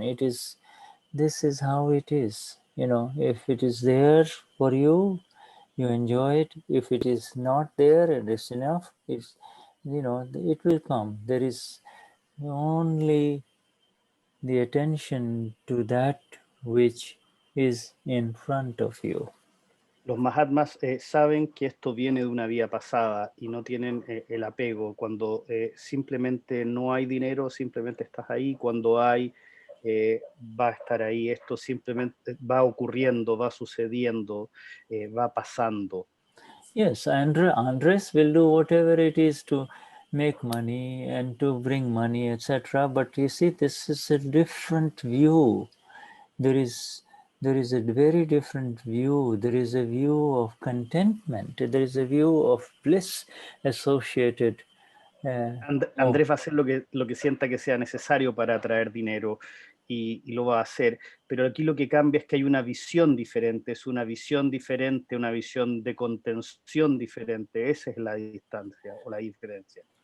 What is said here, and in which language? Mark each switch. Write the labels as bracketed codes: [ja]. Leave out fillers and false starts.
[en] This is how it is. If it is there for you, you enjoy it. If it is not there and it's enough, it will come. There is only the attention to that which is in front of you. [es] Los Mahatmas saben que esto viene de una vida pasada y no tienen el apego. Cuando simplemente no hay dinero, simplemente estás ahí. Cuando hay, va a estar ahí. Esto simplemente va ocurriendo, va sucediendo, va pasando. [en] Yes, Andres will do whatever it is to make money and to bring money, etc. But you see, this is a different view. There is a very different view. There is a view of contentment. There is a view of bliss associated. [es] Andrés va a hacer lo que sienta que sea necesario para atraer dinero y lo va a hacer, pero aquí lo que cambia es que hay una visión diferente, es una visión diferente, una visión de contención diferente. Esa es la distancia o la diferencia.